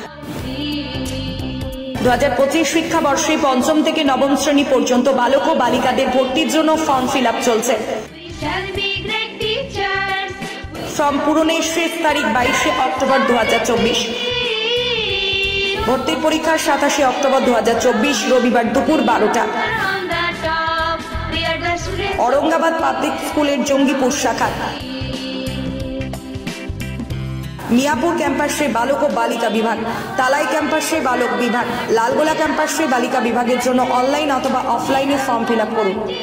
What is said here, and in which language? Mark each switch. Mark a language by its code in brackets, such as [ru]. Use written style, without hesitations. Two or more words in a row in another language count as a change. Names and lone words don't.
[bn] 2025 শিক্ষাবর্ষে 5ম থেকে 9ম শ্রেণী পর্যন্ত বালক ও বালিকাদের ভর্তির জন্য [en] form fill up [bn] চলছে। ফর্ম পূরণের শেষ তারিখ 22শে অক্টোবর 2024। ভর্তির পরীক্ষা 27শে অক্টোবর 2024 রবিবার দুপুর 12টা। আওরঙ্গাবাদ পাবলিক স্কুলের জঙ্গিপুর শাখা মিয়াপুর ক্যাম্পাসে বালক ও বালিকা বিভাগ, তালাই ক্যাম্পাসে বালক বিভাগ, লালগোলা ক্যাম্পাসে বালিকা বিভাগের জন্য অনলাইন অথবা অফলাইনে [en] form fill up [bn] করুন।